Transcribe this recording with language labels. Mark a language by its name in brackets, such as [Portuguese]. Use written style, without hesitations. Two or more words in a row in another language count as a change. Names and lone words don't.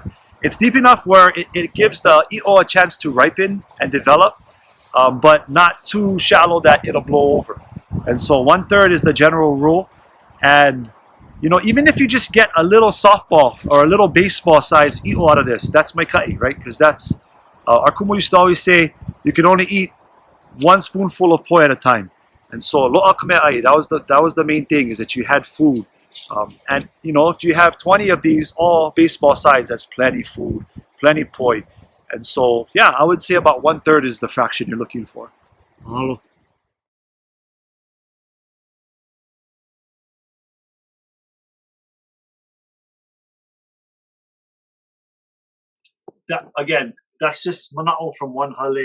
[English] It's deep enough where it gives the i'o a chance to ripen and develop, but not too shallow that it'll blow over. And so 1/3 is the general rule. And even if you just get a little softball or a little baseball size i'o out of this, that's [Hawaiian] Mahi ʻai, [English] right? Because that's our kumu used to always say you can only eat 1 spoonful of poi at a time. And so [Hawaiian] lo'a ka mea ʻai, [English] that was the main thing, is that you had food. And if you have 20 of these, all baseball size, that's plenty food, plenty poi. And so, yeah, I would say about 1/3 is the fraction you're looking for. Mahalo. Again, that's just mana'o from one hale.